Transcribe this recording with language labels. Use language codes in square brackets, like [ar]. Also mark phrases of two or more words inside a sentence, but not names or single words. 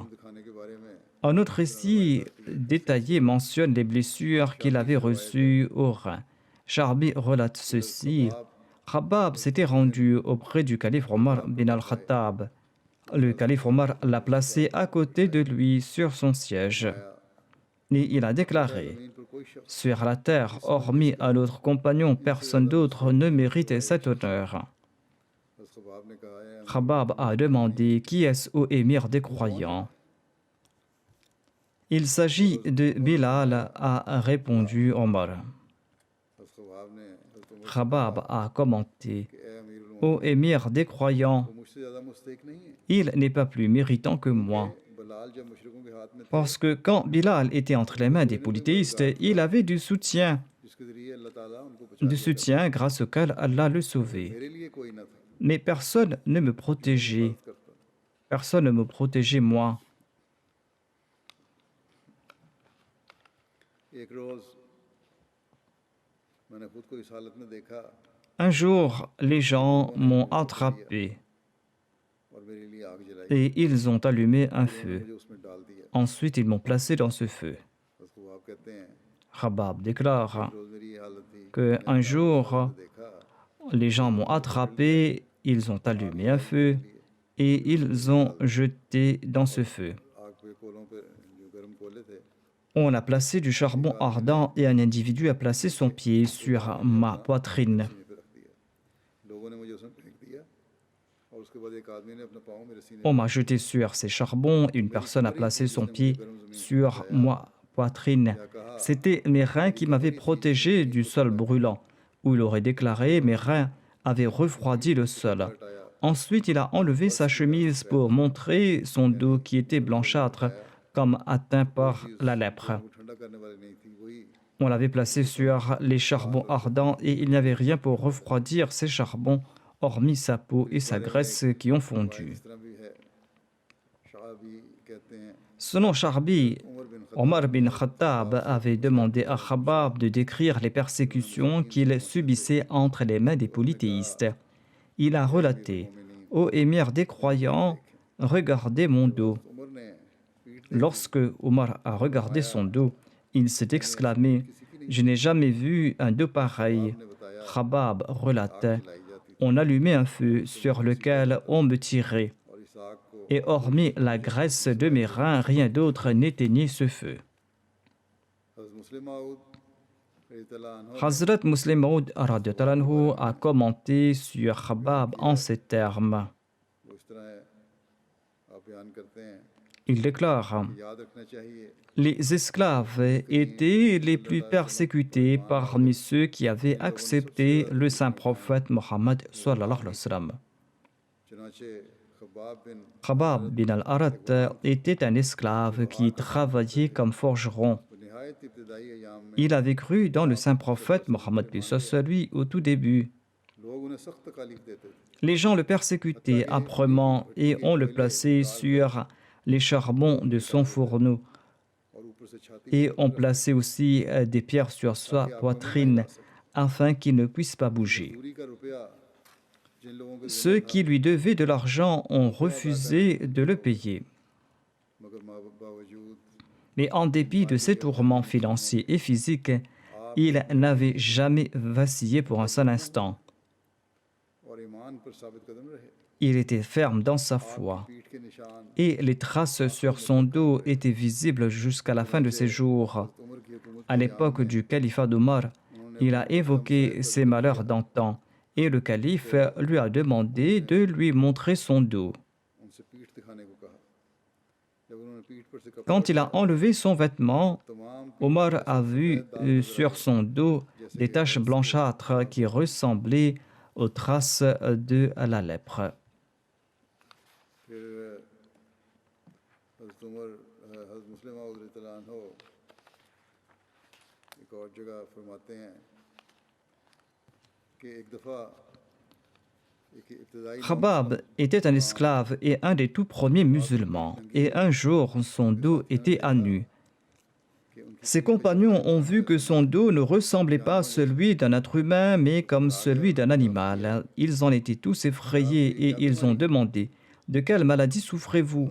[fr] Un autre récit détaillé mentionne les blessures qu'il avait reçues au rein. Charbi relate ceci. Khabab s'était rendu auprès du calife Omar bin al-Khattab. Le calife Omar l'a placé à côté de lui sur son siège. Et il a déclaré: [ur] زمین پر کوئی شخص [fr] sur la terre, hormis à notre compagnon, personne d'autre ne mérite cet honneur. [ur] حضرت خباب نے کہا ہے [fr] Khabab a demandé: qui est-ce, ô émir des croyants? Il s'agit de Bilal, a répondu Omar. [ur] حضرت خباب نے حضرت عمر [fr] Khabab a commenté: [ur] کہ اے امیرال [fr] ô émir des croyants, [ur] وہ مجھ سے زیادہ مستحق نہیں ہے [fr] il n'est pas plus méritant que moi. [ur] بلال جب مشرکوں کے ہاتھ میں تھے [fr] Parce que quand Bilal était entre les mains des polythéistes, il avait du soutien [ur] جس کے ذریعے اللہ تعالیٰ ان کو بچا [fr] du soutien grâce auquel Allah le sauvait. [ur] میرے لیے کوئی نہ تھا [fr] Mais personne ne me protégeait. [ur] करता [fr] Personne ne me protégeait, moi. [ur] ایک روز میں نے خود کو اس حالت میں دیکھا [fr] Un jour, les gens m'ont attrapé [ur] اور میرے لیے آگ جلائی [fr] et ils ont allumé un feu. [ur] مجھے اس میں ڈال دیا [fr] Ensuite, ils m'ont placé dans ce feu. [ur] حضرت خباب کہتے ہیں [fr] Khabab déclare [ur] روز میری یہ حالت تھی [fr] qu'un jour, [ur] देखा [fr] les gens m'ont attrapé, ils ont allumé un feu et ils ont jeté dans ce feu. [ur] آگ پہ کوئلوں پہ جو گرم کوئلے تھے [fr] On a placé du charbon ardent et un individu a placé son pied sur ma poitrine. [ur] سینے پہ رکھ دیا لوگوں نے مجھے اس میں پھینک دیا اور اس کے بعد ایک آدمی نے اپنا پاؤں میرے سینے [fr] On m'a jeté sur ces charbons et une personne a placé son pied sur ma poitrine. C'était mes reins qui m'avaient protégé du sol brûlant, où il aurait déclaré: mes reins avaient refroidi le sol. Ensuite, il a enlevé sa chemise pour montrer son dos qui était blanchâtre, comme atteint par la lèpre. [ur] وہ ٹھنڈا کرنے والی نہیں تھی وہی [fr] On l'avait placé sur les charbons ardents et il n'y avait rien pour refroidir ces charbons, hormis sa peau et sa graisse qui ont fondu. [ur] اس طرح بھی ہے شعبی کہتے ہیں [fr] Selon Charbi, [ur] عمر بن [fr] Omar bin Khattab avait demandé à Khabab de décrire les persécutions qu'il subissait entre les mains des polythéistes. Il a relaté: ô émir des croyants, regardez mon dos. [ur] عمر نے پیٹھ [fr] Lorsque Omar a regardé son dos, il s'est exclamé: je n'ai jamais vu un dos pareil. Khabab relatait: on allumait un feu sur lequel on me tirait, [ur] اور اس آگ کو [fr] et hormis la graisse de mes reins, rien d'autre n'éteignait ce feu. [ur] حضرت مسلم موعود [ar] رضي الله عنه [fr] Hazrat Muslim Maud [ar] رضي الله عنه [fr] a commenté sur Khabab en ces termes. [ur] وہ اس طرح ہے آپ بیان کرتے ہیں [fr] Il déclare: [ur] یاد رکھنا چاہیے [fr] les esclaves étaient les plus persécutés parmi ceux qui avaient accepté le saint prophète Mohammed [ar] صلى الله عليه وسلم. [ur] چنانچہ خباب بن [fr] Khabab bin al-Arat était un esclave qui travaillait comme forgeron. [ur] نہایت ابتدائی ایام میں [fr] Il avait cru dans le saint prophète Mohammed lui au tout début. [ur] لوگ انہیں سخت تکالیف دیتے تھے [fr] Les gens le persécutaient âprement et on le plaçait sur les charbons de son fourneau. [ur] اور اوپر سے چھاتی [fr] Et on plaçait aussi des pierres sur sa poitrine afin qu'il ne puisse pas bouger. [ur] دوری کا روپیہ جن لوگوں کے [fr] Ceux qui lui devaient de l'argent ont refusé de le payer. [ur] مگر باوجود [fr] Mais en dépit de ses tourments financiers et physiques, il n'avait jamais vacillé pour un seul instant. [ur] اور ایمان پر ثابت قدم رہے [fr] Il était ferme dans sa foi. [ur] پیٹھ کے نشان [fr] Et les traces sur son dos étaient visibles jusqu'à la fin de ses jours. [ur] عمر کی حکومت [fr] À l'époque du califat d'Omar, il a évoqué ses malheurs d'antan et le calife lui a demandé de lui montrer son dos. [ur] ان سے پیٹھ دکھانے کو کہا جب انہوں نے پیٹھ پر سے کپڑا [fr] Quand il a enlevé son vêtement, [ur] तमाम [fr] Omar a vu sur son dos des taches blanchâtres qui ressemblaient aux traces de la lèpre. [ur] پھر حضرت عمر حضرت مسلم موعود [ar] رضي الله عنه [ur] ایک اور جگہ فرماتے ہیں کہ ایک دفعہ ایک ابتدائی [fr] Khabab était un esclave et un des tout premiers musulmans, et un jour son dos était à nu. Ses compagnons ont vu que son dos ne ressemblait pas à celui d'un être humain, mais comme celui d'un animal. Ils en étaient tous effrayés et ils ont demandé: de quelle maladie souffrez-vous?